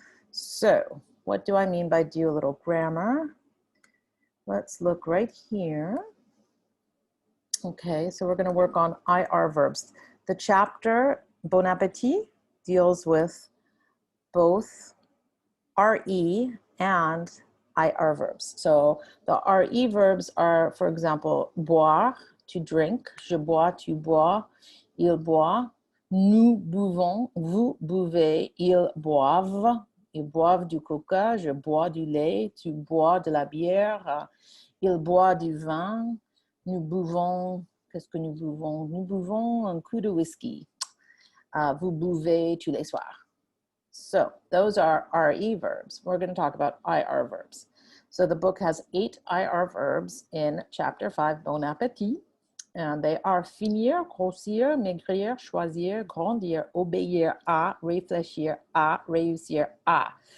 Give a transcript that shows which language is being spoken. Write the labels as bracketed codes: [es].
[en] So, what do I mean by do a little grammar? Let's look right here. Okay, so we're going to work on IR verbs. The chapter Bon Appetit deals with both RE and IR verbs. So the RE verbs are, for example, boire, to drink, [fr] je bois, tu bois, il boit, nous buvons, vous buvez, ils boivent du coca, je bois du lait, tu bois de la bière, il boit du vin, nous buvons, qu'est-ce que nous buvons? Nous buvons un coup de whisky. Vous buvez tous les soirs. [en] So those are RE verbs. We're going to talk about IR verbs. So the book has 8 IR verbs in chapter 5, Bon Appetit. And they are finir, grossir, maigrir, choisir, grandir, obéir à, réfléchir à, réussir à.